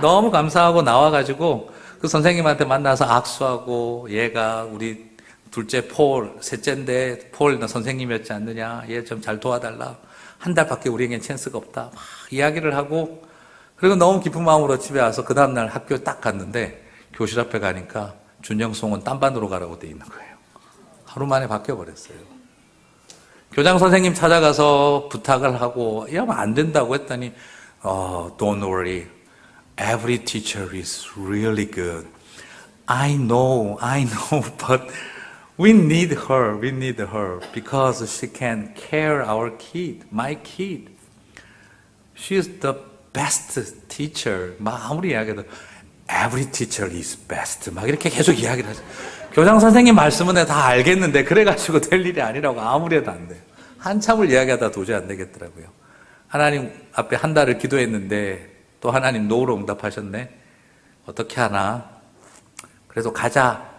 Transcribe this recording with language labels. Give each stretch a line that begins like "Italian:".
Korean: 너무 감사하고 나와가지고 그 선생님한테 만나서 악수하고, 얘가 우리 둘째 폴, 셋째인데 폴 너 선생님이었지 않느냐, 얘 좀 잘 도와달라, 한 달밖에 우리에겐 찬스가 없다, 막 이야기를 하고, 그리고 너무 기쁜 마음으로 집에 와서 그 다음날 학교 딱 갔는데 교실 앞에 가니까 준영송은 딴반으로 가라고 돼 있는 거예요. 하루 만에 바뀌어버렸어요. 교장 선생님 찾아가서 부탁을 하고, 이러면 안 된다고 했더니
English: don't worry, every teacher is really good. I know, but we need her because she can care our kid, my kid. She's the best teacher.
Korean: 막 아무리 이야기해도
English: every teacher is best.
Korean: 막 이렇게 계속 이야기를 하죠. 교장 선생님 말씀은 내가 다 알겠는데 그래가지고 될 일이 아니라고 아무리 해도 안 돼요. 한참을 이야기하다 도저히 안 되겠더라고요. 하나님 앞에 한 달을 기도했는데 또 하나님 노로 응답하셨네. 어떻게 하나? 그래서 가자.